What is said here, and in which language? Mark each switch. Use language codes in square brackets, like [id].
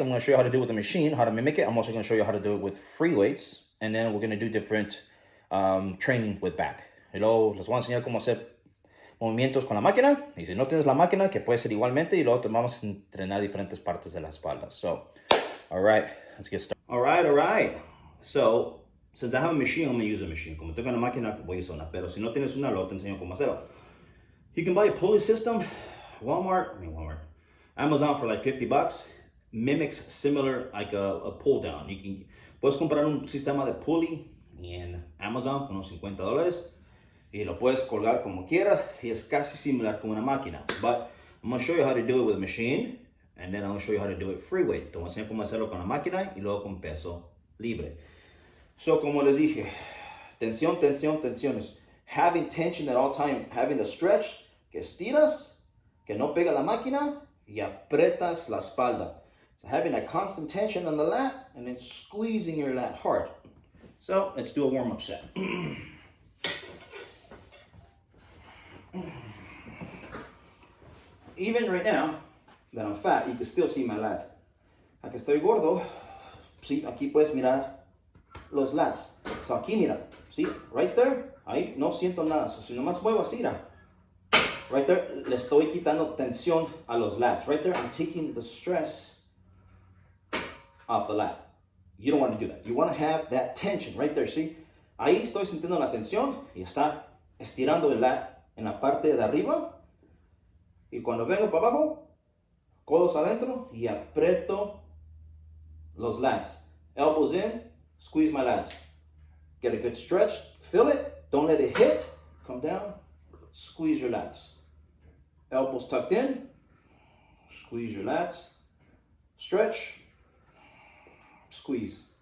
[en] I'm going to show you how to do it with the machine, how to mimic it. I'm also going to show you how to do it with free weights. And then we're going to do different training with back. [es] Y luego les voy a enseñar cómo hacer movimientos con la máquina. Y si no tienes la máquina, que puede ser igualmente. Y luego te vamos a entrenar diferentes partes de la espalda. [en] So, all right, let's get started. All right. So, since I have a machine, I'm going to use a machine. [es] Como tengo una máquina, voy a usar una. Pero si no tienes una, luego te enseño cómo hacerlo. [en] You can buy a pulley system. Walmart, Amazon for like $50. Mimics similar like a pull down. [es] Puedes comprar un sistema de pulley en Amazon con unos $50 y lo puedes colgar como quieras, y es casi similar con una máquina. [en] But I'm going to show you how to do it with a machine, and then I'm going to show you how to do it free weights. [es] Te voy a enseñar cómo hacerlo con la máquina y luego con peso libre. So, como les dije, tensión. [en] Having tension at all time, having a stretch, [es] que estiras, que no pega la máquina y apretas la espalda. [en] So having a constant tension on the lat and then squeezing your lat hard. So let's do a warm-up set. Even right now that I'm fat, you can still see my lats. [es] Aquí estoy gordo, sí, aquí puedes mirar los lats. So aquí mira, [en] see, right there, [es] ahí no siento nada. So si nomás muevo así, [en] right there, [es] le estoy quitando tensión a los lats. [en] Right there, I'm taking the stress off the lat. You don't want to do that. You want to have that tension right there, see? [es] Ahí estoy sintiendo la tensión y está estirando el lat en la parte de arriba. Y cuando vengo para abajo, codos adentro y aprieto los lats. [en] Elbows in, squeeze my lats. Get a good stretch, feel it, don't let it hit. Come down, squeeze your lats. Elbows tucked in, squeeze your lats. Stretch, squeeze.